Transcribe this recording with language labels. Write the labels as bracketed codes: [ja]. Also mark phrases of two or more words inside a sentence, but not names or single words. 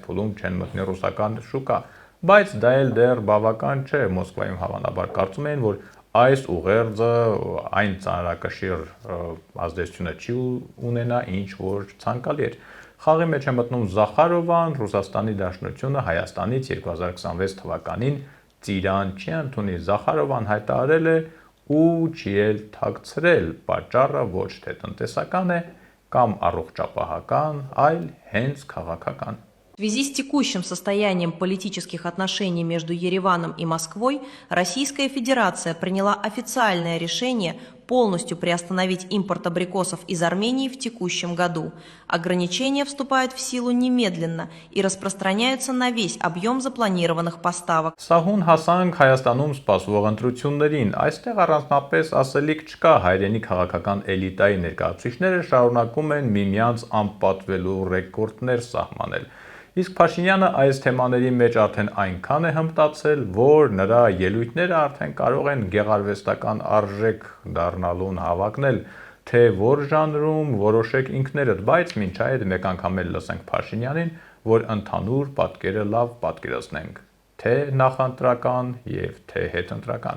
[hy] փուլում չեն մտնի ռուսական շուկա, բայց դա էլ դեռ բավական չէ։ Մոսկվայում հավանաբար կարծում են, որ այս ուղերձը այն ծանրակշիռ ազդեցությունը չի ունենա, ինչ որ ցանկալի էր։ Խաղի մեջ է մտնում Զախարովան, Ռուսաստանի Դաշնությունը Հայաստանից 2026 թվականին ծիրան չի ընդունի։ Զախարովան հայտարարել է ու չի էլ թաքցրել, պատճառը ոչ թե տնտեսական է կամ առողջապահական, այլ հենց քաղաքական։ [ru] В связи с текущим состоянием политических отношений между Ереваном и Москвой Российская Федерация приняла официальное решение полностью приостановить импорт абрикосов из Армении в текущем году. Ограничения вступают в силу немедленно и распространяются на весь объем запланированных поставок. [hy] Սահուն հասանք Հայաստանում սպասվող ընտրություններին, այստեղ առանձնապես ասելիք չկա, հայրենի քաղաքական էլիտայի ներկայացուցիչները շարունակում են միմյանց անպատվելու ռեկորդներ սահմանել։ Իսկ Փաշինյանը այս թեմաների մեջ արդեն այնքան է հմտացել, որ նրա ելույթները արդեն կարող են գեղարվեստական արժեք դառնալուն հավակնել, թե որ ժանրում որոշեք ինքներդ, բայց մինչ այդ մեկ անգամ էլ լսենք Փաշինյանին, որ ընդհանուր պատկերը լավ պատկերացնենք, թե նախընտրական եւ թե հետընտրական։